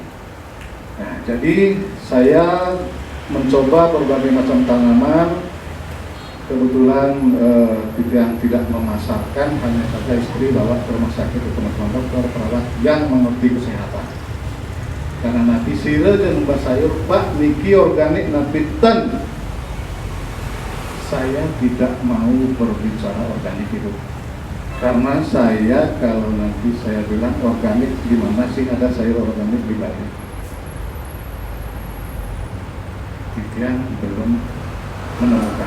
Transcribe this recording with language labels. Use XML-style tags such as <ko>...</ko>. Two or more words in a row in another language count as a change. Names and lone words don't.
<id>Nah, jadi saya mencoba berbagai macam tanaman. Kebetulan yang tidak memasarkan, hanya saja istri bawa ke rumah sakit ke teman-teman dokter perawat yang mengerti kesehatan. Karena nanti sira dan mbak sayur Pak niki organik napitan. Saya tidak mau berbicara organik itu. Karena saya kalau nanti saya bilang organik, di mana sih ada sayur organik di Bali? Yang belum menemukan.</id>